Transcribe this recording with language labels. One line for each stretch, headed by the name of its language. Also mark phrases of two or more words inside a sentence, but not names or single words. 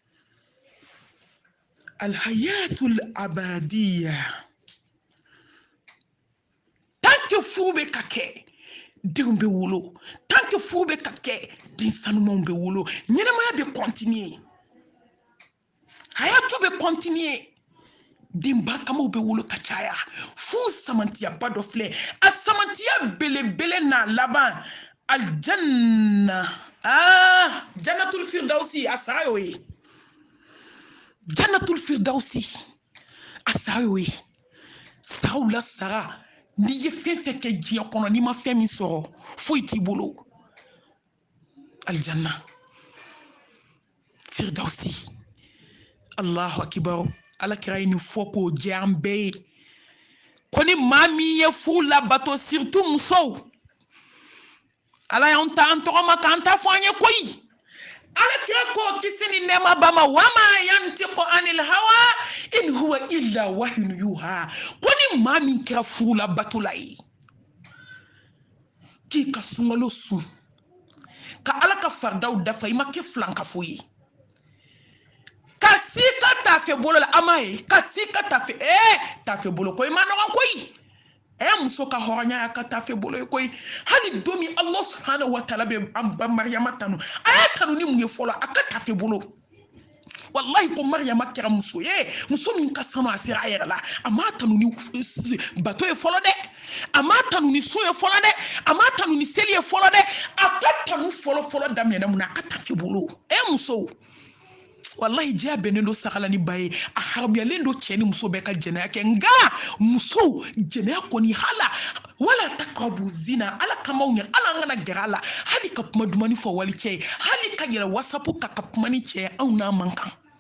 Arabic: الحياة الأبدية
French: tant que
Bambara: furu bɛ ka kɛ denw bɛ wolo
French: tant que
Bambara: furu bɛ ka kɛ den sanumanw bɛ wolo ɲɛnɛmaya bɛ continuer hayatu bɛ continuer den barikamaw bɛ wolo ka caya fo samantiyaba dɔ filɛ a samantiya belebele n'a laban aljanna
Arabic: جنة الفردوس
Bambara: a sara y'o ye
Arabic: جنة الفردوس
Bambara: a sara y'o ye saraw la sara n'i ye fɛn fɛn kɛ diɲɛ kɔnɔ n'i ma fɛn min sɔrɔ foyi t'i bolo aljanna
Arabic: الفردوس الله أكبر
Bambara: ala kira ye nin fɔ k'o jɛ an bɛɛ ye ko ni maa min ye furu labato surtout musow ala y'an ta an tɔgɔma k'an ta fɔ an ye koyi ala kira ko kisi ni nɛɛma ba ma
Arabic: وما ينطق عن الهوى إن هو إلا وحي يوحى
Bambara: ko ni maa min kɛra furu labato la ye k'i ka sunkalo sun ka ala ka faridaw dafa i ma kɛ filankafo ye ka si ka tafe bolo la ama ye ka si ka tafe tafe bolo ko i ma nɔgɔn koyi muso ka hɔrɔnya y'a ka tafe bolo ye koyi hali don min
Arabic: الله سبحانه وتعالى
Bambara: bɛ an ba Mariyama tanu a y'a tanu ni mun ye fɔlɔ a ka tafe bolo wallahi ko Mariyama kɛra muso ye muso min ka sanu a sera a yɛrɛ la a m'a tanu ni bato ye fɔlɔ dɛ a m'a tanu ni sun ye fɔlɔ dɛ a m'a tanu ni seli ye fɔlɔ dɛ a ka tanu fɔlɔ daminɛna mun na a ka tafe bolo muso wallahi jɛya bɛnnen do sagala ni ba ye a haramuyalen do cɛ ni muso bɛɛ ka jɛnɛya kɛ nka musow jɛnɛya kɔni hala
Arabic: ولا تقربوا الزنا
Bambara: ala kamaw ɲɛ ala an kana gɛrɛ a la hali ka kuma dumani fɔ wali cɛ ye hali ka yɛlɛ wasapu kan ka kuma ni cɛ ye anw n'a man kan